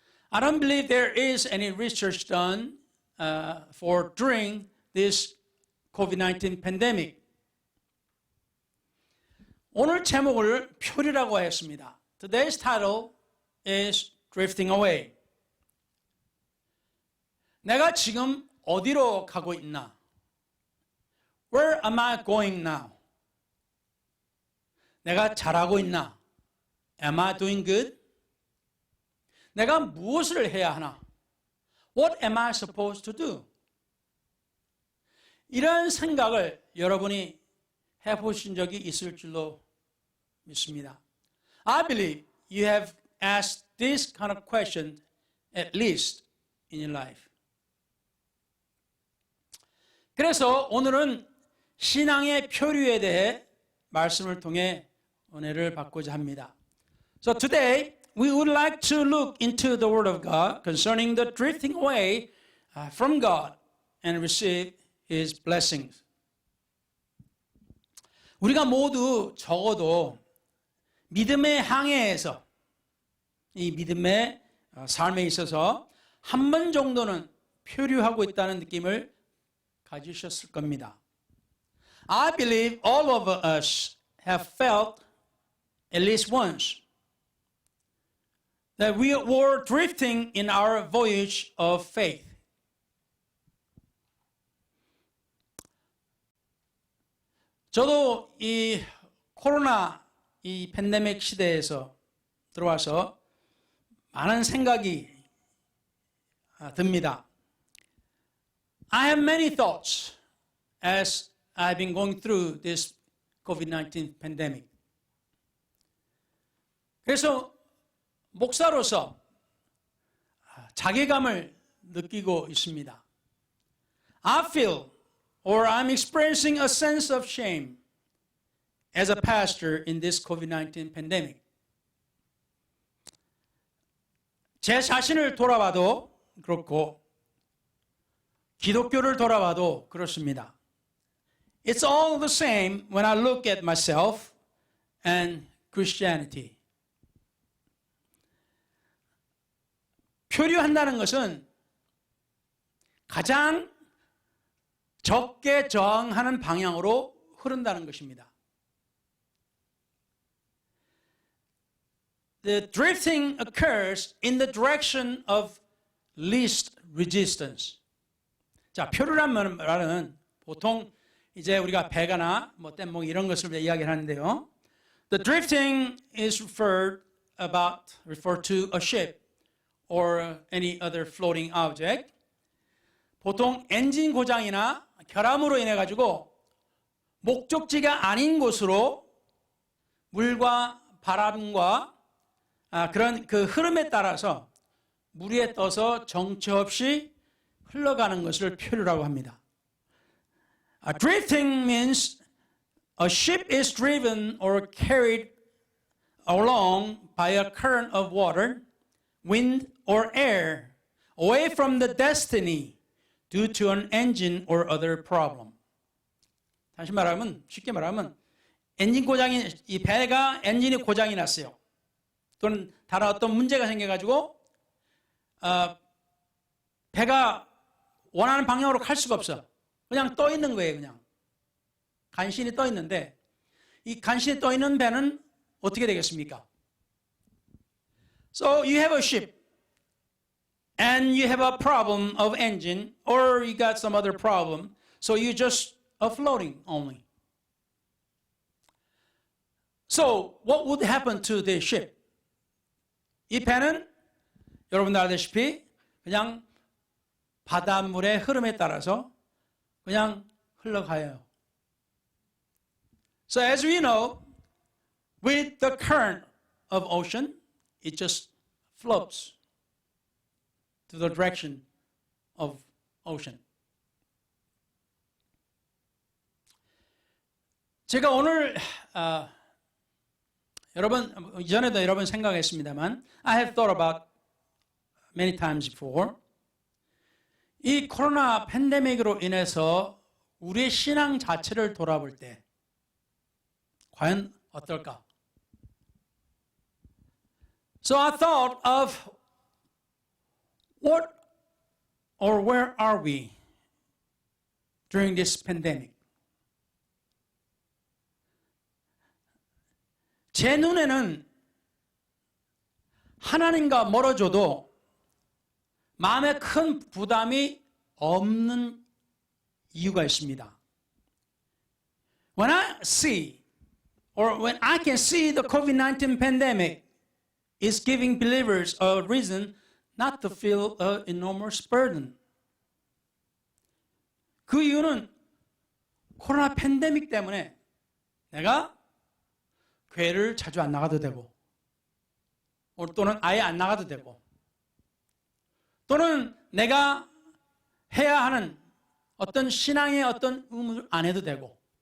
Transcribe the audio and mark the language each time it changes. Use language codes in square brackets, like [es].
[en] I don't believe there is any research done for during this COVID-19 pandemic. [ko] 오늘 제목을 표류라고 하였습니다. [en] Today's title is Drifting Away. [ko] 내가 지금 어디로 가고 있나? [en] Where am I going now? [ko] 내가 잘하고 있나? [en] Am I doing good? [ko] 내가 무엇을 해야 하나? [en] What am I supposed to do? [ko] 이런 생각을 여러분이 해보신 적이 있을 줄로 믿습니다. [en] I believe you have asked this kind of question at least in your life. [ko] 그래서 오늘은 신앙의 표류에 대해 말씀을 통해 은혜를 받고자 합니다. [en] So today we would like to look into the Word of God concerning the drifting away from God and receive His blessings. [ko] 우리가 모두 적어도 믿음의 항해에서 이 믿음의 삶에 있어서 한 번 정도는 표류하고 있다는 느낌을 가지셨을 겁니다. [en] I believe all of us have felt at least once that we were drifting in our voyage of faith. [ko] 저도 이 코로나 이 팬데믹 시대에서 들어와서 많은 생각이 듭니다. [en] I have many thoughts as I've been going through this COVID-19 pandemic. [ko] 그래서 목사로서 자괴감을 느끼고 있습니다. [en] I feel or I'm experiencing a sense of shame as a pastor in this COVID-19 pandemic. [ko] 제 자신을 돌아봐도 그렇고 기독교를 돌아봐도 그렇습니다. [en] It's all the same when I look at myself and Christianity. [ko] 표류한다는 것은 가장 적게 저항하는 방향으로 흐른다는 것입니다. [en] The drifting occurs in the direction of least resistance. [ko] 자, 표류란 말은 보통 이제 우리가 배가나 뭐 뗏목 이런 것을 이야기를 하는데요. [en] The drifting is referred to a ship or any other floating object. [ko] 보통 엔진 고장이나 결함으로 인해 가지고 목적지가 아닌 곳으로 물과 바람과 그런 그 흐름에 따라서 물 위에 떠서 정처 없이 흘러가는 것을 표류라고 합니다. [en] Drifting means a ship is driven or carried along by a current of water, wind, or air away from the destiny due to an engine or other problem. [ko] 다시 말하면, 쉽게 말하면 이 배가 엔진이 고장이 났어요. 또는 다른 어떤 문제가 생겨가지고 배가 원하는 방향으로 갈 수가 없어. 그냥 떠 있는 거예요, 그냥. 간신히 떠 있는데 이 간신히 떠 있는 배는 어떻게 되겠습니까? [en] So you have a ship and you have a problem of engine or you got some other problem. So you just are floating only. So what would happen to the ship? [ko] 이 배는 여러분들 알다시피 그냥 바닷물의 흐름에 따라서 그냥 흘러가요. [en] So as we know, with the current of ocean, it just floats to the direction of ocean. [ko] 제가 오늘 이전에도 여러 번 생각했습니다만 [en] I have thought about many times before. [ko] 이 코로나 팬데믹으로 인해서 우리의 신앙 자체를 돌아볼 때 과연 어떨까? [en] So I thought of what or where are we during this pandemic? [ko] 제 눈에는 하나님과 멀어져도 마음에 큰 부담이 없는 이유가 있습니다. [en] When I see or when I can see the COVID-19 pandemic is giving believers a reason not to feel an enormous burden. [ko] 그 이유는 코로나 팬데믹 때문에 내가 교회를 자주 안 나가도 되고 또는 아예 안 나가도 되고 또는 내가 해야 하는 어떤 신앙의 어떤 의무를 안 해도 되고